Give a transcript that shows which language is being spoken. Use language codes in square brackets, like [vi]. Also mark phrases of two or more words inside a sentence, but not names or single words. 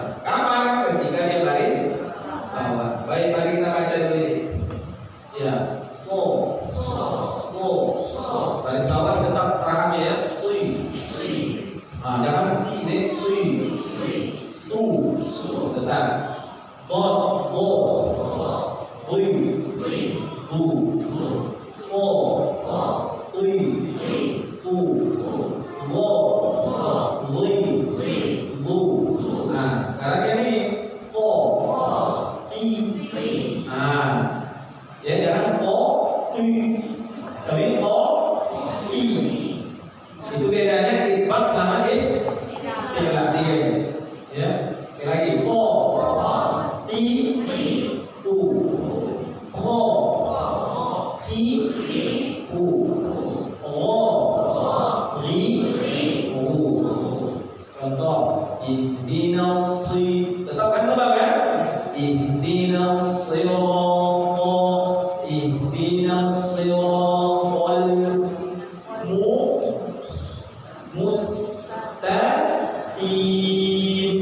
[id] Kapan? Ketika dia baris bawah. Baik, mari kita baca dulu ini. Ya, so. Baris bawah tetap raham ya. Sui. Jangan si ini. Sui. Su. Tetap. Dot. Hui. Bu. O. Hui. Tu. Wo. Hui. Bu. Nah, sekarang ini o. I. Nah, ya jangan o. I. Tapi o. I. Itu bedanya itbaq sama istilah dia. Ya, sekali lagi o. I. Tu. Kho. Hi. Fu. O. Ri. U. Contoh, [ar] ihdinas shiratal, [id] tetap kan tebal kan? [ar] Ihdinas shiratal, ihdinas shiratal mustaqim.